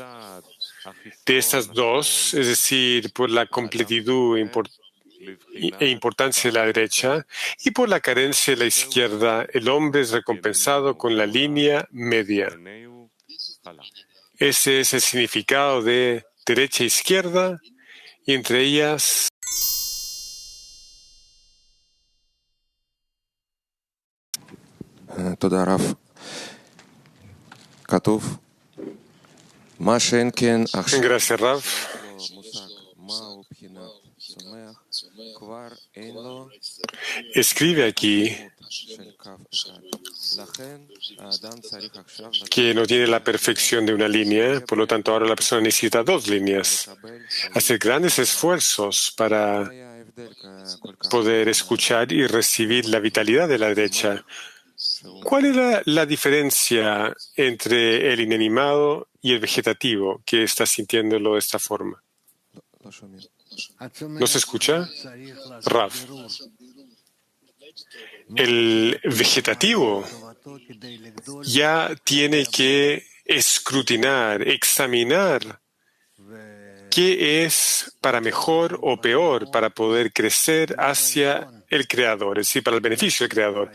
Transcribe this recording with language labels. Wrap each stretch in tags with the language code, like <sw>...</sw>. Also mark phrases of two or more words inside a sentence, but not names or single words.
<es>De estas dos, es decir, por la completitud e importancia de la derecha y por la carencia de la izquierda, el hombre es recompensado con la línea media. Ese es el significado de derecha e izquierda, y entre ellas</es> <he>תודה רב. כתוב, מה שאין כן עכשיו</he> <es>Gracias, Rav.</es> <he>מושג מהו בחינת צומח, כבר אין לו</he> <es>Escribe aquí</es> <he>של קו אחד. לכן האדם צריך עכשיו</he> <es>que no tiene la perfección de una línea, por lo tanto ahora la persona necesita dos líneas. Hacer grandes esfuerzos para</es> <he>היה ההבדל כל כך</he> <es>poder escuchar y recibir la vitalidad de la derecha. ¿Cuál era la diferencia entre el inanimado y el vegetativo que está sintiéndolo de esta forma?</es> <he>לא שומעים.</he> <es>¿No se escucha? Rav. El vegetativo ya tiene que escrutinar, examinar qué es para mejor o peor para poder crecer hacia el Creador, es decir, para el beneficio del Creador.</es>